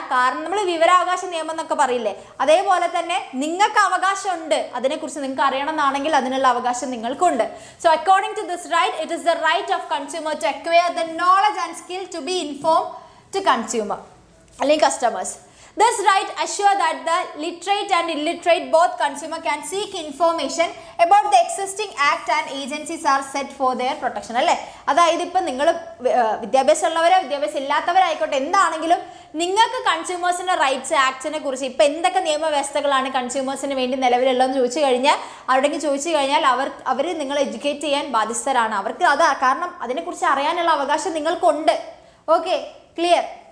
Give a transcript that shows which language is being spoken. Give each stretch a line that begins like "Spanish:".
Malayalam: കാരണം നമ്മൾ വിവരാവകാശ നിയമം എന്നൊക്കെ പറയില്ലേ, അതേപോലെ തന്നെ നിങ്ങൾക്ക് അവകാശമുണ്ട്, അതിനെക്കുറിച്ച് നിങ്ങൾക്ക് അറിയണമെന്നാണെങ്കിൽ അതിനുള്ള അവകാശം നിങ്ങൾക്കുണ്ട്.
English: so according to this right it is the right of consumer to acquire the knowledge and skill to be inform to consumer
Malayalam: അല്ലെങ്കിൽ
English: Customers. This right assure that the literate and illiterate both consumer can seek information about the existing act and agencies are set for their protection അല്ലേ.
Malayalam: അതായത് ഇപ്പം നിങ്ങൾ വിദ്യാഭ്യാസം ഉള്ളവരോ വിദ്യാഭ്യാസം ഇല്ലാത്തവരായിക്കോട്ടെ എന്താണെങ്കിലും നിങ്ങൾക്ക് കൺസ്യൂമേഴ്സിൻ്റെ rights ആക്ടിനെ കുറിച്ച് ഇപ്പം എന്തൊക്കെ നിയമവ്യവസ്ഥകളാണ് കൺസ്യൂമേഴ്സിന് വേണ്ടി നിലവിലുള്ളതെന്ന് ചോദിച്ചു കഴിഞ്ഞാൽ അവരുടെങ്കിൽ ചോദിച്ചു കഴിഞ്ഞാൽ അവർ നിങ്ങളെ എഡ്യൂക്കേറ്റ് ചെയ്യാൻ ബാധ്യസ്ഥരാണ്. അവർക്ക് അത് കാരണം അതിനെക്കുറിച്ച് അറിയാനുള്ള അവകാശം നിങ്ങൾക്കുണ്ട്. Okay, clear.